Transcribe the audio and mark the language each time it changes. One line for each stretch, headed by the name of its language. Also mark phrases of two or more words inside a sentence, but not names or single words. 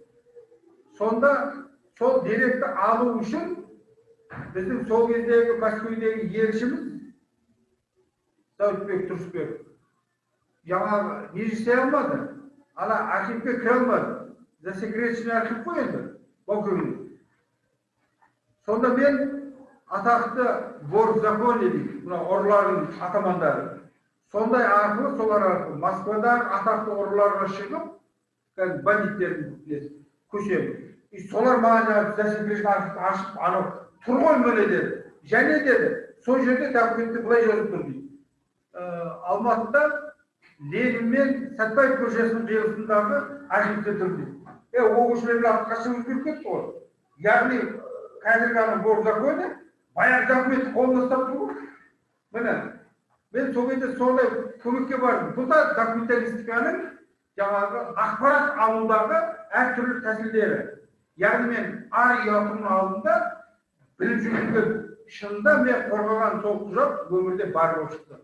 Kazakh: Сонда сол деректі алу үшін біздің сол кездегі Мәскеудегі елшіміз Сауытбек Тұрысбек жаңағы не істей алмады. Ана архивке кіре алмады. Засекреченный архив қой енді, Баукеңнің. Сонда мен атақты
Russian: вор в законе
Kazakh: дейді, мына ұрылардың атамандары. Сондай арқылы, солар арқылы Москвадағы атақты ұрыларға шығып, бандиттердің көшемін. Солар маған засекреченный архивті ашып, анау тұр ғой міне деді. Және деді, сол жерде документті былай жазып тұр дейді. Алматыда Ленин мен Сәтбаев көшесінің қиылысындағы архивте тұр дейді. Ол көшелердің атқашы өзгеріп кетті ғой. Яғни қазіргі ана
Russian: вор в законе
Kazakh: баяғы документті қолында ұстап тұр ғой. Міне, мен сол кезде сондай көмекке бардым. Бұл да документалистиканың жаңағы ақпарат алудағы әртүрлі тәсілдері. Яғни мен ар ұятының алдында біліп жүрген шынында мен қорғаған сол құжат өмірде бар болып шықты.